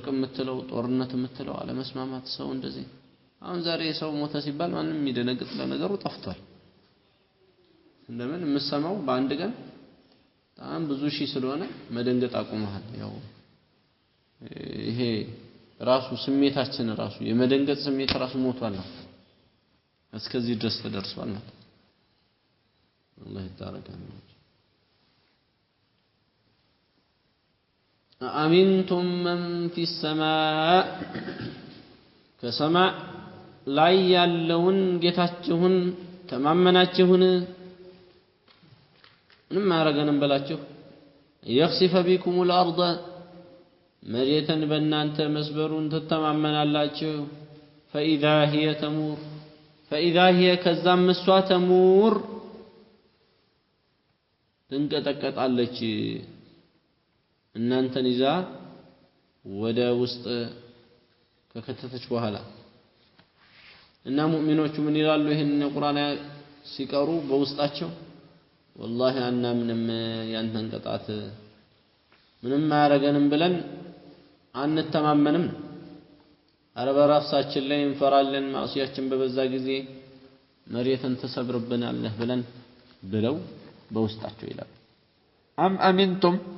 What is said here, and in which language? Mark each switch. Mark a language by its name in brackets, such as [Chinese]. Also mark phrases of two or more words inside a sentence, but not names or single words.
[Amharic] የምትለው ጦርነት የምትለው አለመስማማት ሰው እንደዚህ አሁን ዛሬ ሰው ሞተ ሲባል ማንንም የሚደነግጥ ለነገሩ ጠፍቷል እንደምን የምሰማው በአንድ ቀን በጣም ብዙ ሺህ ስለሆነ መደንገጥ አቁመሃል ያው ይሄ ራሱ ስሜታችን ራሱ የመደንገጥ ስሜት ራሱ ሞቷል ነው እስከዚህ ድረስ ተደርሷል ማለት አላህ ይታረቀን [Arabic] أأمنتم من في السماء كسماء [Amharic] ላይ ያለውን ጌታችሁን ተማመናችሁን ምንም አረገንም በላችሁ [Arabic] يخسف بكم الأرض [Amharic] መሬትን በእናንተ መስበሩን ተተማመናላችሁ [Arabic] فإذا هي تمور فإذا هي [Amharic] ከዛም እሷ ተሙር ትንቀጠቀጣለች እናንተን ይዛ ወደ ውስጥ ከከተተች በኋላ እና ሙእሚኖቹ ምን ይላሉ ይሄን ቁርአን ሲቀሩ በውስጣቸው والله አና ምንም ያንተን ቅጣት ምንም አያረገንም ብለን አንተማመንም አረ በራሳችን ላይ እንፈራለን ማዕሲያችን በበዛ ጊዜ መሬትን ተሰብርብናለህ ብለን ብለው በውስጣቸው ይላሉ [Arabic] أم أمنتم